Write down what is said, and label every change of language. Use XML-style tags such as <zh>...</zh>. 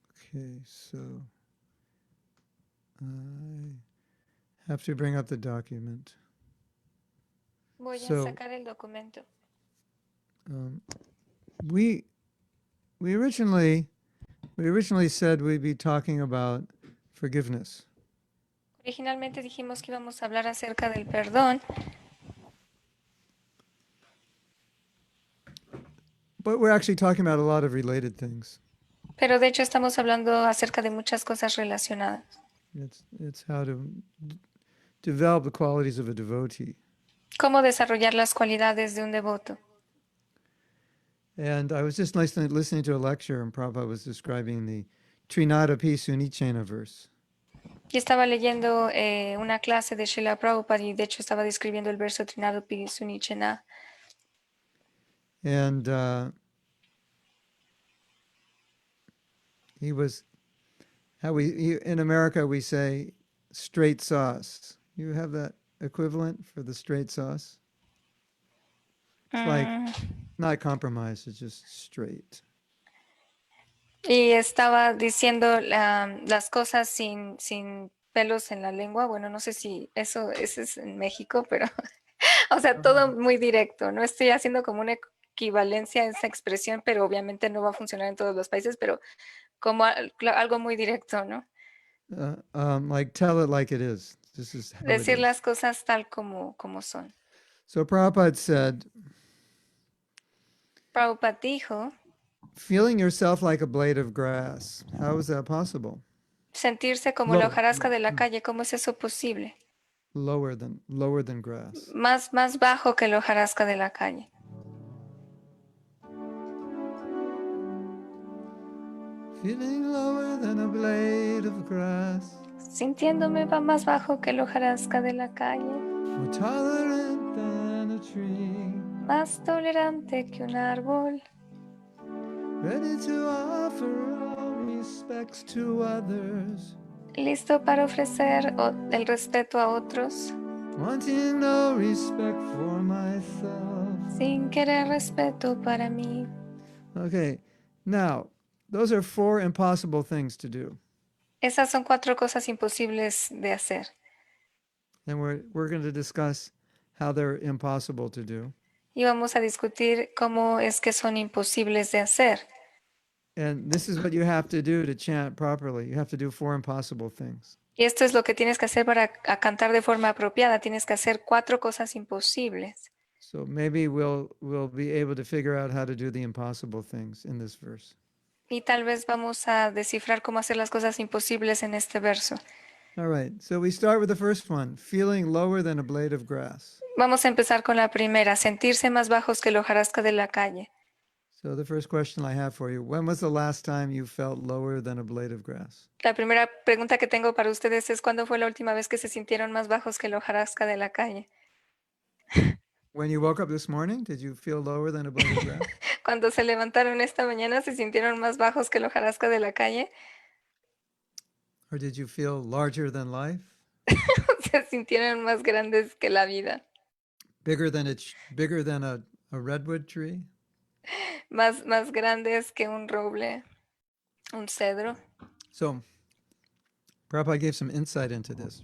<en>Okay, so I have to bring up the document.</en> <es>Voy a</es> <en>So,</en> <es>sacar el documento.</es> <en>We originally said we'd be talking about forgiveness.</en> <es>Originalmente dijimos que íbamos a hablar acerca del perdón,</es> <en>But we're actually talking about a lot of related things.</en> <es>pero de hecho estamos hablando acerca de muchas cosas relacionadas.</es> <en>It's how to develop the qualities of a devotee.</en> <es>Cómo desarrollar las cualidades de un devoto.</es> <en>And I was just listening to a lecture, and Prabhupada was describing the Trinadapi Sunichena verse.</en> <es>Y estaba leyendo una clase de Srila Prabhupada y de hecho estaba describiendo el verso Trinadopi Sunichena.</es> <en>And in America we say straight sauce. You have that equivalent for the straight sauce? It's like not compromise, it's just straight.</en> <es>Y estaba diciendo las cosas sin pelos en la lengua. Bueno, no sé si eso es en México, pero, o sea, todo muy directo. No estoy haciendo como una equivalencia a esa expresión, pero obviamente no va a funcionar en todos los países, pero como algo muy directo, ¿no?</es> <en>Like tell it like it is. This is how</en> <es>Decir</es> <en>it is.</en> <es>las cosas tal como son.</es> <en>So Prabhupada said,</en> <es>Prabhupada dijo,</es> <en>feeling yourself like a blade of grass. How is that possible?</en> <es>sentirse como la hojarasca de la calle, ¿cómo es eso posible?</es> <en>Lower than grass.</en> <es>Más bajo que la hojarasca de la calle.</es> <en>Feeling lower than a blade of grass.</en> <es>Sintiéndome va más bajo que la hojarasca de la calle.</es> <en>More tolerant than a tree.</en> <es>Más tolerante que un árbol.</es> <en>Ready to offer all respects to others.</en> <es>Listo para ofrecer el respeto a otros.</es> <en>Wanting no respect for myself.</en> <es>Sin querer respeto para mí.</es> <en>Okay, now, those are 4 impossible things to do.</en> <es>Esas son 4 cosas imposibles de hacer.</es> <en>And we're going to discuss how they're impossible to do.</en> <es>Y vamos a discutir cómo es que son imposibles de hacer.</es> <en>And this is what you have to do to chant properly. You have to do 4 impossible things.</en> <es>Y esto es lo que tienes que hacer para cantar de forma apropiada. Tienes que hacer 4 cosas imposibles.</es> <en>So maybe we'll be able to figure out how to do the impossible things in this verse.</en> <es>Y tal vez vamos a descifrar cómo hacer las cosas imposibles en este verso.</es> <en>All right, so we start with the first one, feeling lower than a blade of grass.</en> <es>Vamos a empezar con la primera, sentirse más bajos que la hojarasca de la calle.</es> <en>So the first question I have for you, when was the last time you felt lower than a blade of grass?</en> <es>La primera pregunta que tengo para ustedes es ¿cuándo fue la última vez que se sintieron más bajos que la hojarasca de la calle?</es> <en>When you woke up this morning, did you feel lower than a blade of grass?</en> <es>Cuando se levantaron esta mañana, ¿se sintieron más bajos que la hojarasca de la calle?</es> <en>Or did you feel larger than life?</en> <es>¿Se sintieron más grandes que la vida?</es> <en>Bigger than a redwood tree?</en> <es>Más grandes que un roble, un cedro.</es> <en>So, Prabhupada gave some insight into this.</en>